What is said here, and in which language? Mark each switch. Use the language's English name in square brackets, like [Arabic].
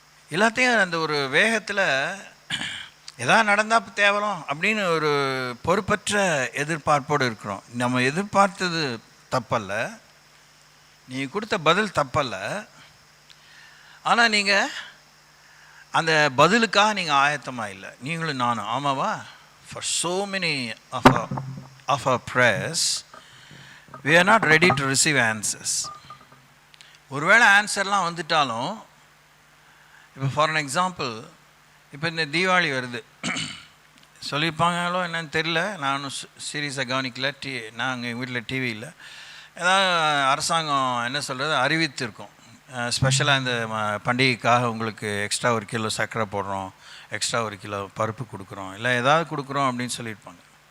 [Tamil] எல்லாத்தையும் அந்த ஒரு வேகத்தில் எதாவது நடந்தால் தேவலாம் அப்படின்னு ஒரு பொறுப்பற்ற எதிர்பார்ப்போடு இருக்கிறோம். நம்ம எதிர்பார்த்தது தப்பல்ல, நீங்கள் கொடுத்த பதில் தப்பல்ல, ஆனால் நீங்கள் அந்த பதிலுக்காக நீங்கள் ஆயத்தமாக இல்லை. நீங்களும் நானும் ஆமாவா? [English] For so many of our prayers we are not ready to receive answers. [Tamil] ஒருவேளை ஆன்சர்லாம் வந்துட்டாலும், இப்போ [English] for an example, [Tamil] இப்போ இந்த தீபாவளி வருது, சொல்லியிருப்பாங்களோ என்னன்னு தெரியல, நானும் சீரியஸாக கவனிக்கல. நாங்கள் எங்கள் வீட்டில் டிவி இல்லை. ஏதாவது அரசாங்கம் என்ன சொல்கிறது அறிவித்திருக்கோம், ஸ்பெஷலாக இந்த பண்டிகைக்காக உங்களுக்கு எக்ஸ்ட்ரா 1 கிலோ சர்க்கரை போடுறோம், எக்ஸ்ட்ரா 1 கிலோ பருப்பு கொடுக்குறோம், இல்லை ஏதாவது கொடுக்குறோம் அப்படின்னு சொல்லியிருப்பாங்க.